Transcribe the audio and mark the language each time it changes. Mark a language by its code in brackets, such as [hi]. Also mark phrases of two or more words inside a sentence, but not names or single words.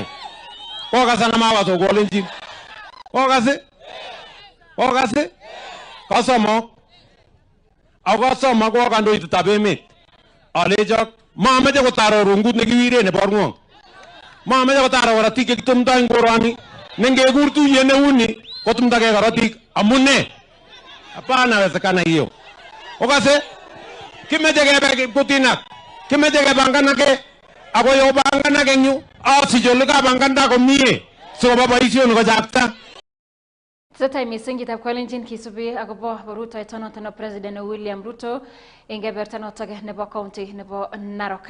[kln] Kokasan amawas Kalenjin. Kokase kasomok ako kasomok ko kandoindetab emet. Alechok mameche kotaro rungut nekiwire nebo ng'wong. Mameche kotaro korotik chekitumdoi ngoroni nengekur tuyet neuni kotumdagei korotik amune. [sw] Hapana wezekana hiyo. [kln] Okase kimeche kebe kutinak. Kimeche kebanganake ako yo banganake eng yu asich ole kabanganda komie sikoba boisionik kochakta. Tesetai mising chitab Kalenjin kisubi akobo rutoito notok nebo president William Ruto eng kebeberta notok nebo county nebo Narok.